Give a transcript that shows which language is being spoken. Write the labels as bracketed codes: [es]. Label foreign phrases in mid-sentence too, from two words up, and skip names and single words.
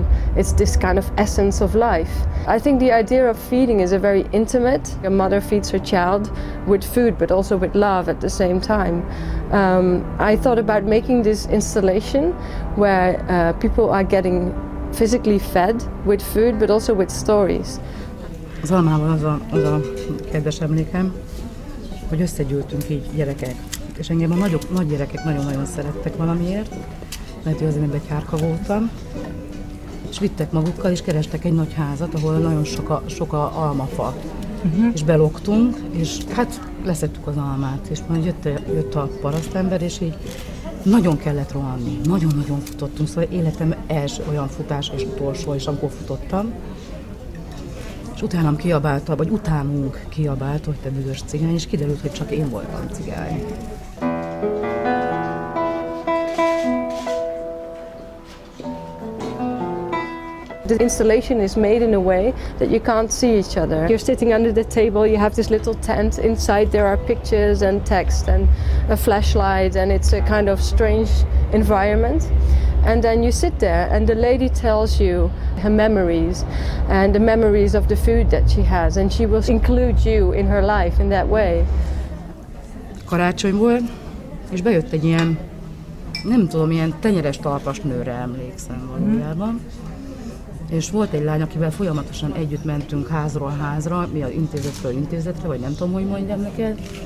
[en] It's this kind of essence of life. I think the idea of feeding is a very intimate. A mother feeds her child with food, but also with love at the same time. I thought about making this installation where people are getting physically fed with food, but also with stories. [hu] Az almával az a kedves emlékem, hogy összegyűltünk így gyerekek. És engem a nagy gyerekek nagyon-nagyon szerettek valamiért, mert azért egy hárka voltam. és vittek magukkal, és kerestek egy nagy házat, ahol nagyon sok a almafa. És beloktunk, és hát leszettük az almát, és majd jött a parasztember, és így nagyon kellett rohanni, nagyon-nagyon futottunk, szóval életem első olyan futás és utolsó, és amikor futottam, és utánam kiabálta, vagy utánunk kiabált, hogy te büdös cigány, és kiderült, hogy csak én voltam cigány. [en] The installation is made in a way that you can't see each other. You're sitting under the table, you have this little tent, inside there are pictures and text and a flashlight, and it's a kind of strange environment. And then you sit there and the lady tells you her memories and the memories of the food that she has, and she will include you in her life in that way. [hu] Karácsony volt, és bejött egy ilyen, nem tudom, ilyen tenyeres talpas nőre emlékszem valójában. És volt egy lány, akivel folyamatosan együtt mentünk házról házra, mi az intézetről intézetre, vagy nem tudom, hogy mondjam neked.